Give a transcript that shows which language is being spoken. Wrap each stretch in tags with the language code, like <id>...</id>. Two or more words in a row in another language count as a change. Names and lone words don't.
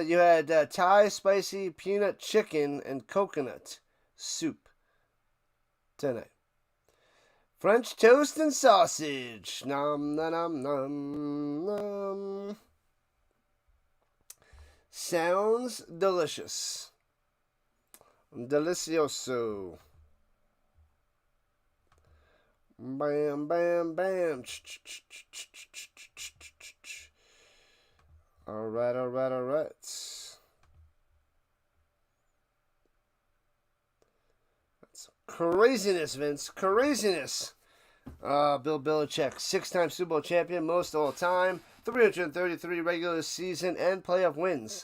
<en>You had Thai spicy peanut chicken and coconut soup tonight. French toast and sausage. Nom nom nom nom. Sounds delicious. Delicioso. Bam, bam, bam. All right. That's craziness, Vince. Craziness. Bill Belichick, 6-time Super Bowl champion, most all time, 333 regular season and playoff wins.</en>